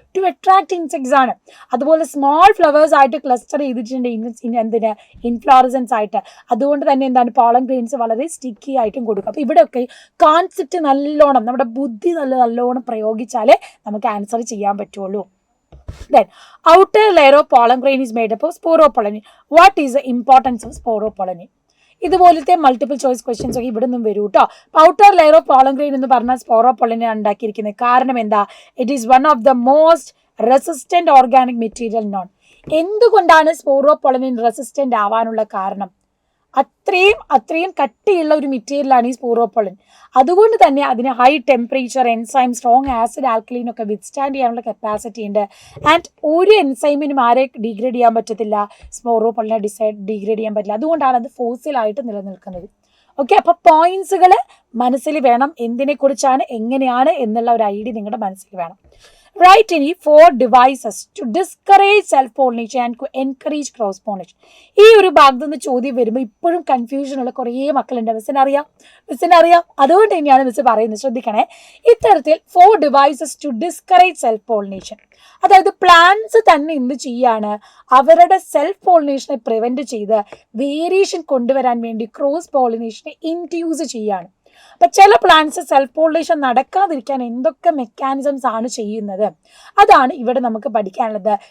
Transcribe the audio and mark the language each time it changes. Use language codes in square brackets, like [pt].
[ml] To attract insects ആണ്. അതുപോലെ small flowers ആയിട്ട് ക്ലസ്റ്റർ ചെയ്തിട്ടുണ്ട് എന്തിന്? ഇൻഫ്ലോറസൻസ് ആയിട്ട്. അതുകൊണ്ട് തന്നെ പോളൻ ഗ്രെയിൻസ് വളരെ സ്റ്റിക്കി ആയിട്ടും കൊടുക്കും. അപ്പോൾ ഇവിടെയൊക്കെ കോൺസെപ്റ്റ് നല്ലോണം നമ്മുടെ ബുദ്ധി നല്ലോണം പ്രയോഗിച്ചാലേ നമുക്ക് ആൻസർ ചെയ്യാൻ പറ്റുള്ളൂ. [en] Then outer layer of pollen grain is made up of sporopollen. What is the importance of sporopollen? [ml] ഇതുപോലത്തെ മൾട്ടിപ്പിൾ ചോയ്സ് ക്വസ്റ്റ്യൻസ് ഒക്കെ ഇവിടെ നിന്നും വരും കേട്ടോ. [en] outer layer of pollen grain [ml] എന്ന് പറഞ്ഞാൽ സ്പോറോപോളനെ ഉണ്ടാക്കിയിരിക്കുന്നത്. കാരണം എന്താ? [en] It is one of the most resistant organic material known. [ml] എന്തുകൊണ്ടാണ് സ്പോറോപോളനിൻ റെസിസ്റ്റന്റ് ആവാനുള്ള കാരണം? അത്രയും കട്ടിയുള്ള ഒരു മെറ്റീരിയലാണ് ഈ സ്പോറോപോളൻ. അതുകൊണ്ട് തന്നെ അതിന് high temperature, enzyme, strong acid, ആൽക്കലീൻ ഒക്കെ വിത്ത്സ്റ്റാൻഡ് ചെയ്യാനുള്ള കപ്പാസിറ്റി ഉണ്ട്. ആൻഡ് ഒരു എൻസൈമിനും ആരെ ഡീഗ്രേഡ് ചെയ്യാൻ പറ്റത്തില്ല, സ്പോറോപോളനെ ഡീഗ്രേഡ് ചെയ്യാൻ പറ്റില്ല. അതുകൊണ്ടാണ് അത് ഫോസിലായിട്ട് നിലനിൽക്കുന്നത്. ഓക്കെ, അപ്പോൾ പോയിന്റ്സുകൾ മനസ്സിൽ വേണം. എന്തിനെക്കുറിച്ചാണ്, എങ്ങനെയാണ് എന്നുള്ള ഒരു ഐഡിയ നിങ്ങളുടെ മനസ്സിൽ വേണം. [en] Write any 4 devices to discourage self-pollination and to encourage cross-pollination. [ml] ഈ ഒരു ഭാഗത്ത് നിന്ന് ചോദ്യം വരുമ്പോൾ ഇപ്പോഴും കൺഫ്യൂഷനുള്ള കുറേ മക്കളുണ്ട്. മിസ്സിന് അറിയാം. അതുകൊണ്ട് തന്നെയാണ് മിസ് പറയുന്നത്, ശ്രദ്ധിക്കണേ. [en] ഇത്തരത്തിൽ 4 devices to discourage self-pollination. [ml] അതായത് പ്ലാന്റ്സ് തന്നെ എന്ത് ചെയ്യാണ്, അവരുടെ സെൽഫ് പോളിനേഷനെ പ്രിവെന്റ് ചെയ്ത് വേരിയേഷൻ കൊണ്ടുവരാൻ വേണ്ടി ക്രോസ് പോളിനേഷനെ ഇൻഡ്യൂസ് ചെയ്യാണ്. അപ്പം ചില പ്ലാന്റ്സ് സെൽഫ് പോളിനേഷൻ നടക്കാതിരിക്കാൻ എന്തൊക്കെ മെക്കാനിസംസ് ആണ് ചെയ്യുന്നത്, അതാണ് ഇവിടെ നമുക്ക് പഠിക്കാനുള്ളത്.